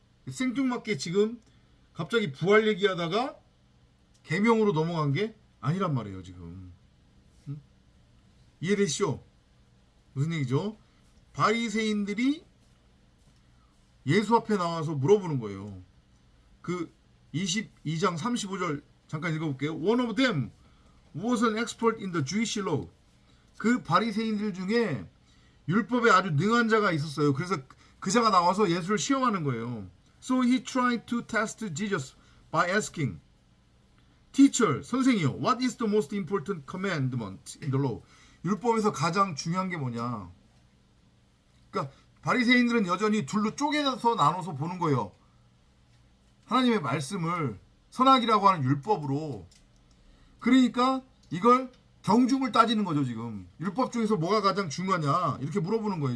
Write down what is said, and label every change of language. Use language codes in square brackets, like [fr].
[ko] 생뚱맞게 지금 갑자기 부활 얘기하다가 계명으로 넘어간 게 아니란 말이에요. 지금 이해되시죠? 무슨 얘기죠? 바리새인들이 예수 앞에 나와서 물어보는 거예요. 그 22장 35절 잠깐 읽어볼게요. [en] One of them was an expert in the Jewish law. [ko] 그 바리새인들 중에 율법에 아주 능한 자가 있었어요. 그래서 그 자가 나와서 예수를 시험하는 거예요. [en] So he tried to test Jesus by asking, Teacher, [ko] 선생이요, [en] what is the most important commandment in the law? [ko] 율법에서 가장 중요한 게 뭐냐? 그러니까 바리새인들은 여전히 둘로 쪼개져서 나눠서 보는 거예요. 하나님의 말씀을 선악이라고 하는 율법으로. 그러니까 이걸 경중을 따지는 거죠. 지금 율법 중에서 뭐가 가장 중요하냐 이렇게 물어보는 거예요.